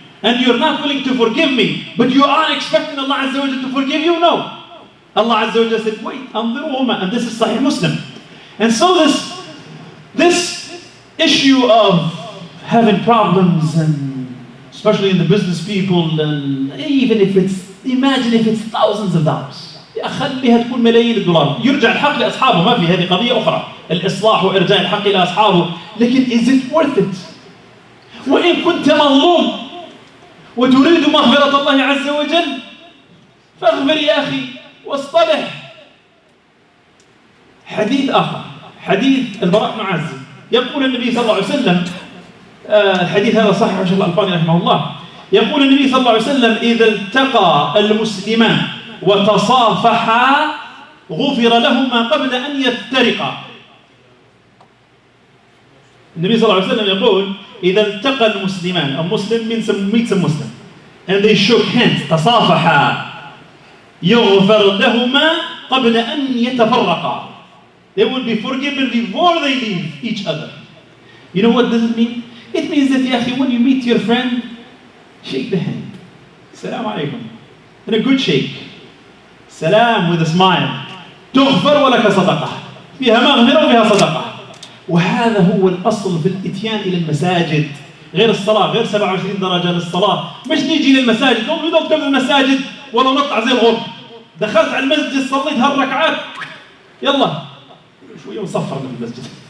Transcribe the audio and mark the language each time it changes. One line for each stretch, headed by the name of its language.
English: And you're not willing to forgive me, but you are expecting Allah Azza wa Jal to forgive you? No. Allah Azza wa Jal said, wait, and this is Sahih Muslim. And so this issue of having problems, and especially in the business people, and even if imagine if it's thousands of dollars.
Arabic: خليها تكون ملايين الدولار، يرجع الحق لأصحابه، ما في، هذه قضية أخرى، الإصلاح وإرجاع الحق إلى أصحابه، لكن
English: is it worth it؟
Arabic: وإن كنت مظلوم وتريد مغفرة الله عز وجل فاغفر يا أخي واصطلح. حديث آخر، حديث البراء بن عازب، يقول النبي صلى الله عليه وسلم، الحديث هذا صحيح الشيخ الألباني رحمه الله، يقول النبي صلى الله عليه وسلم إذا التقى المسلمان وتصافحا غفر لهما قبل أن يفترقا. النبي صلى الله عليه وسلم يقول إذا التقى المسلمان،
English: a Muslim meets a Muslim, and they shook hands,
Arabic: تصافحا، يغفر لهما قبل أن يتفرقا.
English: They will be forgiven before they leave each other. You know what does it mean? It means that
Arabic: يا أخي,
English: when you meet your friend, shake the hand.
Arabic: السلام عليكم.
English: And a good shake. سلام with a smile.
Arabic: تغفر ولك صدقة. فيها مغفرة وفيها صدقة. وهذا هو الأصل في الإتيان إلى المساجد. غير الصلاة، غير 27 درجة للصلاة. مش نيجي للمساجد، نقوم ندخل المساجد ولا نطلع زي الغرب. دخلت على المسجد صليت هالركعات، يلا شوية وصفر من المسجد.